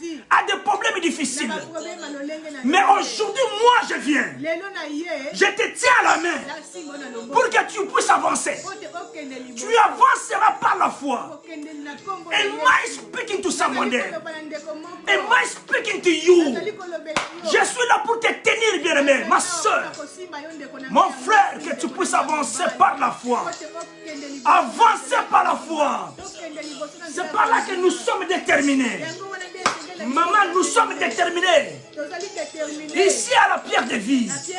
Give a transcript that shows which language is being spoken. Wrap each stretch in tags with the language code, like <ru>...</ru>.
<fr>À des problèmes difficiles. Mais aujourd'hui, moi je viens. Je te tiens à la main. Pour que tu puisses avancer. Tu avanceras par la foi.</fr> <en>Am I speaking to someone there? Am I speaking to you?</en> <fr>Je suis là pour te tenir, bien-aimé, ma soeur, mon frère, que tu puisses avancer par la foi. Avancer par la foi. C'est par là que nous sommes déterminés. Maman, nous sommes déterminés. Ici à la pierre de vie.</fr>